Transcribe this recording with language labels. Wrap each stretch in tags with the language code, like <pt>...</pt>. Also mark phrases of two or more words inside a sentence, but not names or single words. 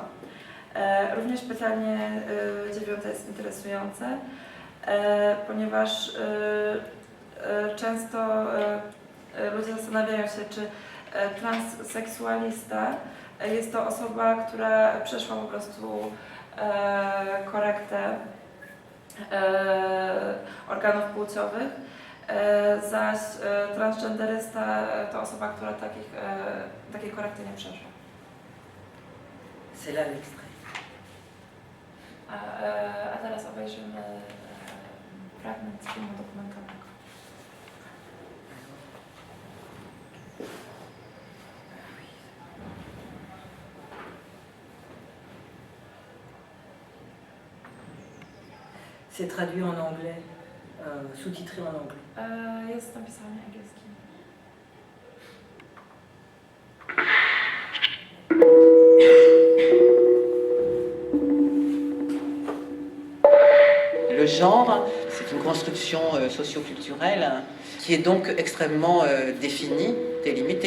<pl>Również pytanie 9 jest interesujące, ponieważ często ludzie zastanawiają się, czy transseksualista jest to osoba, która przeszła po prostu korektę organów płciowych, zaś transgenderysta to osoba, która takiej korekty nie przeszła.</pl> <fr>C'est là l'extrait.</fr> <pl>A teraz obejrzymy fragment z filmu dokumentalnego.</pl> <fr>C'est traduit en anglais, sous-titré en anglais.</fr> <pl>Jest napisane angielskim.</pl> <fr>Le genre, c'est une construction socio-culturelle qui est donc extrêmement définie, délimitée.</fr>